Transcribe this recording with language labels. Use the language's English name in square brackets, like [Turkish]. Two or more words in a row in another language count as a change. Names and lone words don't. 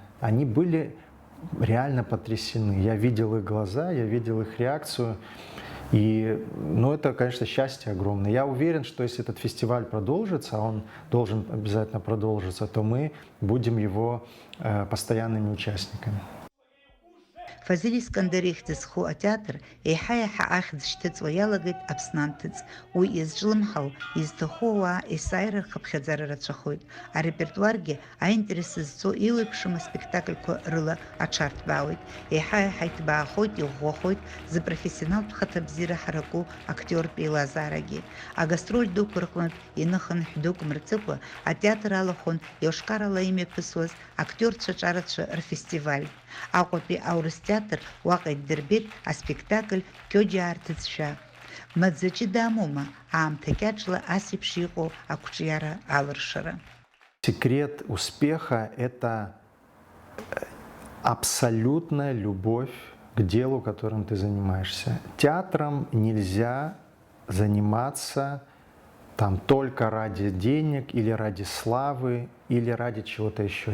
[Russian] Они были реально потрясены. Я видел их глаза, я видел их реакцию. И, это, конечно, счастье огромное. Я уверен, что если этот фестиваль продолжится, а он должен обязательно продолжиться, то мы будем его постоянными участниками. [Abkhazian] Фазиль Искандер ихьӡызху атеатр еиҳа-еиҳа ахьӡ шьҭыҵуа иалагеит Аԥснантәыҵ. Уи изҿлымҳау, изҭаху ауаа есааира рхыԥхьаӡара рацәахоит. Арепертуаргьы аинтерес зҵо еиуеиԥшым аспектакльқәа рыла аҽарҭбаауеит. Еиҳа-еиҳа иҭбаахоит, иӷәӷәахоит зыпрофессионалтә хаҭабзиара ҳараку актиортә еилазаарагьы. Агастроль дуқәа рҟнытә иныхынҳә дук мырҵыкәа атеатр алахәын Иошкарала имҩаԥысуаз актиорцәа ҿарацәа рфестиваль. Аҟәатәи аурыс театр уаҟа иддырбеит аспектакль Кьоџьаа рҭыӡшәа. Маӡаҷы дамоума аамҭа кьаҿла асеиԥш иҟоу ақәҿиара алыршара. [Russian] Секрет успеха – это абсолютная любовь к делу, которым ты занимаешься. Театром нельзя заниматься только ради денег или ради славы или ради чего-то еще.